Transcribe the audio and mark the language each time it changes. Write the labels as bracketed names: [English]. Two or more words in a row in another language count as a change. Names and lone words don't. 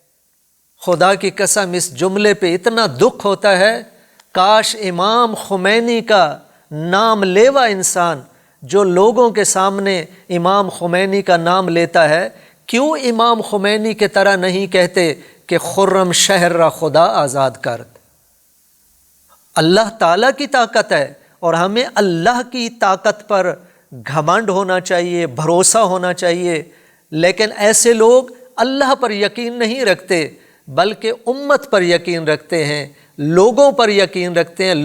[Urdu] خدا کی قسم اس جملے پہ اتنا دکھ ہوتا ہے، کاش امام خمینی کا نام لیوا انسان جو لوگوں کے سامنے امام خمینی کا نام لیتا ہے، کیوں امام خمینی کے طرح نہیں کہتے کہ [Persian] خرم شہر را خدا آزاد کرد۔ [Urdu] اللہ تعالیٰ کی طاقت ہے اور ہمیں اللہ کی طاقت پر گھمنڈ ہونا چاہیے، بھروسہ ہونا چاہیے، لیکن ایسے لوگ اللہ پر یقین نہیں رکھتے بلکہ امت پر یقین رکھتے ہیں، لوگوں پر یقین رکھتے ہیں۔